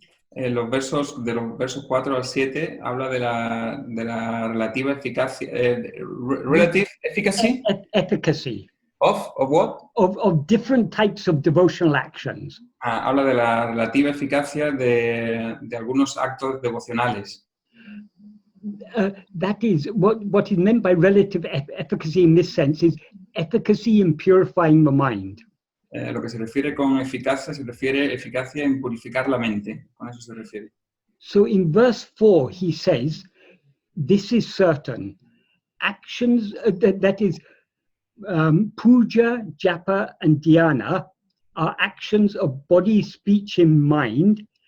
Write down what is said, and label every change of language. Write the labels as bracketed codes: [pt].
[es] De los versos 4 al 7 habla de la relativa eficacia. [en] Relative efficacy? Efficacy. Of what? Of different types of devotional actions. [es] Habla de la relativa eficacia de algunos actos devocionales. [en] That is, what is meant by relative efficacy in this sense is efficacy in purifying the mind. [es] Lo que se refiere con eficacia, se refiere eficacia en purificar la mente. Con eso se refiere. [en] So in verse 4, he says, this is certain. Actions, that is, puja, japa, and dhyana are actions of body, speech, and mind.